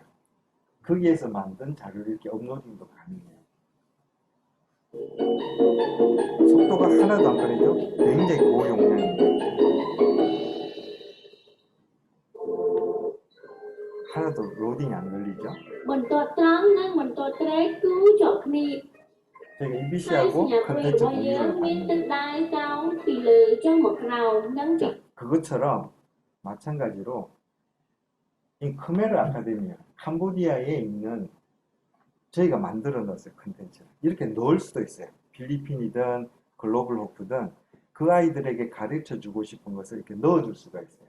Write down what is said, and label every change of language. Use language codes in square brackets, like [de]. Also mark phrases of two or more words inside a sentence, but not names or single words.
[ko] 거기에서 만든 자료를 이렇게 업로딩도 가능해요. 속도가 하나도 안 걸리죠? 굉장히 고용량인데 하나도 로딩이 안 걸리죠? [km] បន្ទាត់ត្រង់និងបន្ទាត់ត្រេកគឺជាប់គ្នា [ko] 저희가 [km] ហើយស [ko] EBC하고 [km] ញ្ញាព្រួយ [ko] 컨텐츠 [km] របស់យើង [ko] 공유를 [km] មានទឹក [ko] 받는데 [km] ដៃកោងពីលើចុះមកក្រោមនិងពី [ko] 자, 그것처럼 마찬가지로 이 크메르 아카데미아 캄보디아에 있는 저희가 만들어 놨어요. 컨텐츠를 이렇게 넣을 수도 있어요. 필리핀이든 글로벌 호프든 그 아이들에게 가르쳐 주고 싶은 것을 이렇게 넣어줄 수가 있어요.